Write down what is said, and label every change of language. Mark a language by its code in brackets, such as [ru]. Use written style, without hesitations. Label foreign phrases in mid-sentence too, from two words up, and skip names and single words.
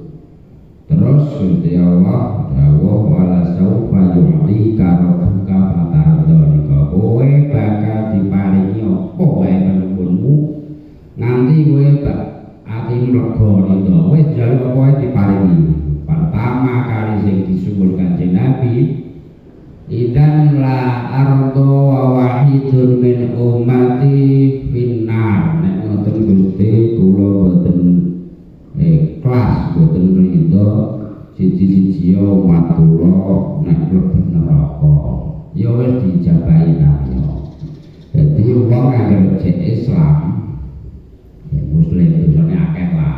[jv] Terus Gusti Allah dawuh [ar] ولسوف يعطيك ربك فترضى. [jv] Kowe bakal diparingi apa wae penunmu nganti kowe atimu lega ridho. Wis njaluk apa wae diparingi. Pertama kali sing disuwun Kanjeng Nabi, [ar] إذن لا أرضى وواحد من أمتي في النار. [jv] Nek ngoten Gusti kula boten ikhlas, boten ridho siji-siji umat kula nek mlebu neraka. Ya wis dijabahi kaya. Dadi wong anggere jek Islam ya muslim dosane akeh lah.